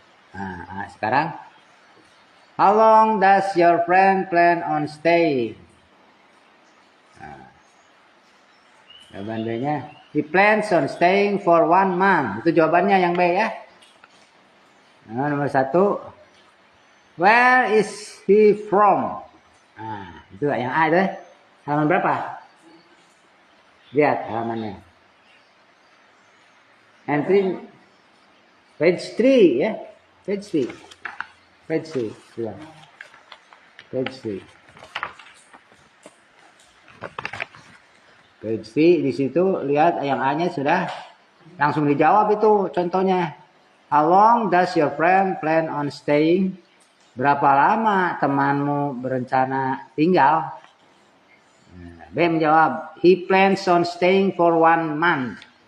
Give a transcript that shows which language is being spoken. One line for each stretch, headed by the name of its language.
Indonesian: Nah, sekarang.
English: How long does your friend plan on staying?
Indonesian: Jawaban B-nya,
English: he plans on staying for 1 month.
Indonesian: Itu jawabannya yang B ya. Nah, nomor 1.
English: Where is he from?
Indonesian: Nah, itu yang A itu. Halaman berapa? Lihat halamannya.
English: Entry page 3 ya. Page 3. Page 3. Page 3. Page 3
Indonesian: di situ lihat yang A-nya sudah langsung dijawab itu contohnya.
English: How long does your friend plan on staying?
Indonesian: Berapa lama temanmu berencana tinggal? B menjawab,
English: he plans on staying for 1 month.